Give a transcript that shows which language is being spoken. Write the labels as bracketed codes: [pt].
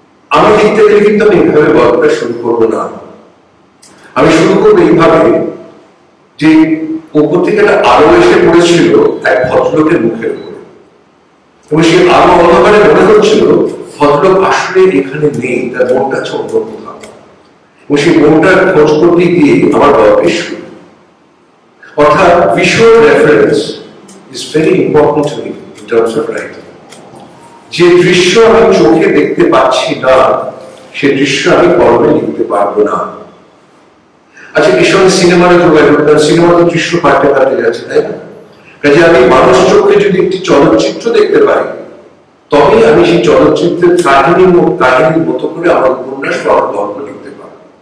[bn] আমি লিখতে গেলে কিন্তু আমি এইভাবে গল্পটা শুরু করবো না, আমি শুরু করবো এইভাবে যে উপর থেকে একটা আলো এসে পড়েছিল এক ভদ্রলোকের মুখের উপরে, এবং সেই আলো অন্ধকারে মনে হচ্ছিল ভদ্রলোক আসলে এখানে নেই, তার মনটা আছে অন্য কোথাও, এবং সেই মনটার খোঁজ করতে গিয়ে আমার গল্পের শুরু। অর্থাৎ visual reference [en] is very important to me in terms of writing. [bn] যে দৃশ্য আমি চোখে দেখতে পাচ্ছি না, সে দৃশ্য আমি কলমে লিখতে পারবো না। আচ্ছা, এর সঙ্গে সিনেমার যোগাযোগ, সিনেমা তো দৃশ্য পাল্টে পাল্টে যাচ্ছে, তাই না? কাজে আমি মানুষ চোখে যদি একটি চলচ্চিত্র দেখতে পাই, তবেই আমি সেই চলচ্চিত্রের কাহিনীর মতো করে আমার উপন্যাস বা গল্প লিখতে পারবো।